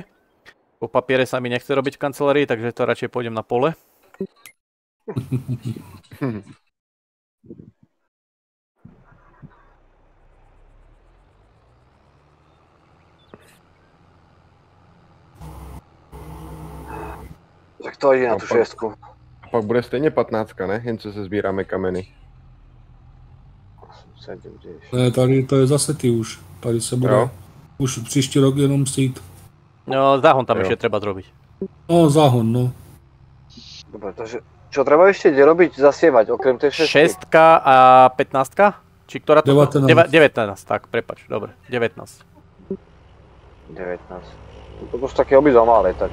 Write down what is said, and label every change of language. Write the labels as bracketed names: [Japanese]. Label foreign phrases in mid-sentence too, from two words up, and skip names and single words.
[Slovak] Po papiere sa mi nechce robiť v kancelárii, takže to radšej pôjdem na pole. Tak to ide na tú 6. [Czech] A pak bude stejně 15, ne? Jen co se sbíráme kameny. 7, 10. Ne, tady to je zase ty už. Tady se bude už příští rok jenom sít. No, [Slovak] záhon tam ešte treba zrobiť. No, záhon, no. Dobre, takže čo treba ešte robiť, zasievať, okrem tej 6? 6 a 15? Či ktorá to? 19. 19, tak, prepač, dobre, 19. 19. To sú také obidva malé, tak...